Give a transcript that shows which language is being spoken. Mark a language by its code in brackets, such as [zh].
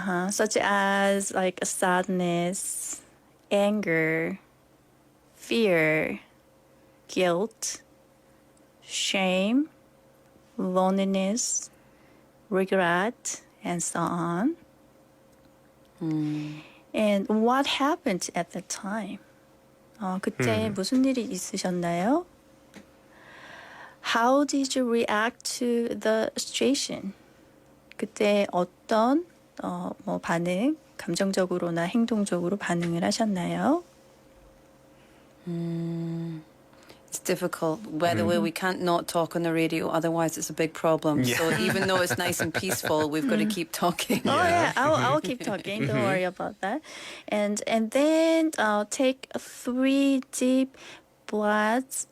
[en] Such as like sadness, anger, fear, guilt, shame, loneliness, regret, and so on. And what happened at the time? [ko] 그때 무슨 일이 있으셨나요? [en] How did you react to the situation? [ko] 그때 어떤 반응, 감정적으로나 행동적으로 반응을 하셨나요? [en] it's difficult. By the way, we can't not talk on the radio, otherwise it's a big problem. Yeah. So even though it's nice and peaceful, we've got to keep talking. Oh yeah, I'll keep talking. Don't worry about that. And then take 3 deep breaths.